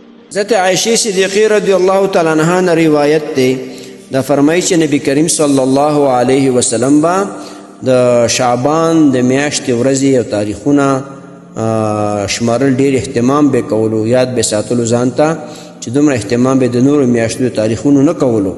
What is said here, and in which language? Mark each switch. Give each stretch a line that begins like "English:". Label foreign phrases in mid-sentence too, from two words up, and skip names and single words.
Pashto: حضرت عائشہ صدیقہ رضی اللہ تعالی عنہا نے روایت ته دا فرمایي چې نبی کریم صلی الله علیه وسلم با د شعبان د میاشتې ورځې او تاریخونه شمارل ډیر اهتمام به کولو، یاد به ساتلو ځان ته چې دومره اهتمام به د نورو میاشتو تاریخونو نه کولو.